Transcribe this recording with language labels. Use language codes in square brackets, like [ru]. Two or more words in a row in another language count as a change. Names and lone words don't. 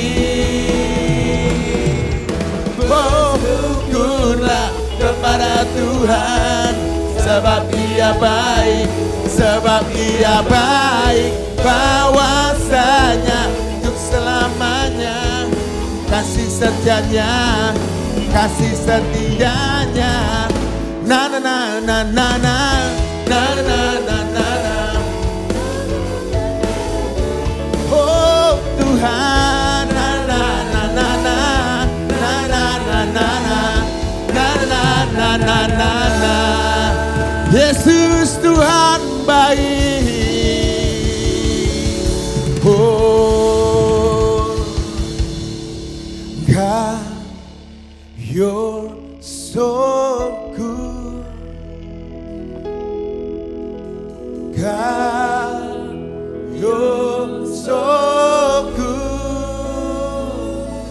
[id] Syukurlah kepada Tuhan, sebab Ia baik, sebab Ia baik, bahwasanya untuk selamanya, kasih setianya, kasih setianya. Na na na na na na na na na na na. Oh Tuhan, na na na na na na na na na na na na na. Yesus Tuhan baik. [en] Oh God, You're so good. God, You're so good.